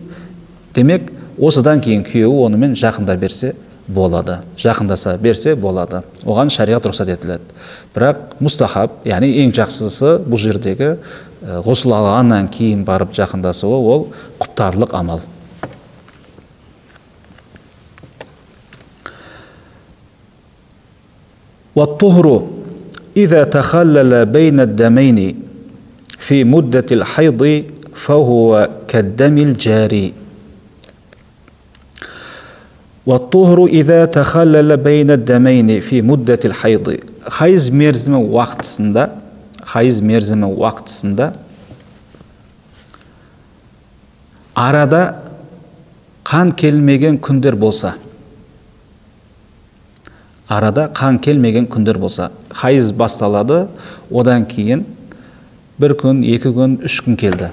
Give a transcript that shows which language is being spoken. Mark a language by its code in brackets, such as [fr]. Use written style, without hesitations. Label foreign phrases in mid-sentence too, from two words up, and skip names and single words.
[kk] Демек, осыдан кейін күйеуі онымен жақында берсе болады, жақындаса берсе болады. Оған шариғат рұқсат етіледі. Бірақ мұстахаб, яғни ең жақсысы бұл жердегі ғұсыл алғаннан кейін барып жақындасуы, ол құптарлық амал. [ar] وَالطُّهْرُ إِذَا تَخَلَّلَ بَيْنَ الدَّمَيْنِ فِي مُدَّةِ الْحَيْضِ فَهُوَ كَالدَّمِ الْجَارِي. وَالطُّهْرُ إِذَا تَخَلَّلَ بَيْنَ الدَّمَيْنِ فِي مُدَّةِ الْحَيْضِ. [kk] Хайыз мерзімі уақытысында арада қан келмеген күндер болса, хайыз басталады, одан кейін 1 күн, 2 күн, 3 күн келді.